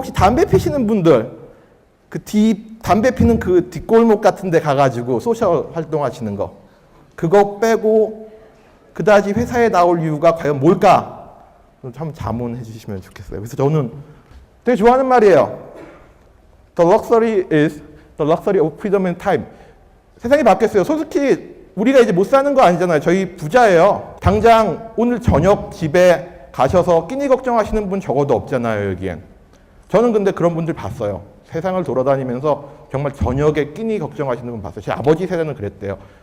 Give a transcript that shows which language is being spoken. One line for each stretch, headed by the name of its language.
Korean: 혹시 담배 피시는 분들 담배 피는 그 뒷골목 같은 데 가가지고 소셜 활동하시는 거 그거 빼고 그다지 회사에 나올 이유가 과연 뭘까? 참 자문해 주시면 좋겠어요. 그래서 저는 되게 좋아하는 말이에요.
English: The luxury is the luxury of freedom and time.
Korean: 세상이 바뀌었어요. 솔직히 우리가 이제 못 사는 거 아니잖아요. 저희 부자예요. 당장 오늘 저녁 집에 가셔서 끼니 걱정하시는 분 적어도 없잖아요, 여기엔. 저는 근데 그런 분들 봤어요. 세상을 돌아다니면서 정말 저녁에 끼니 걱정하시는 분 봤어요. 제 아버지 세대는 그랬대요.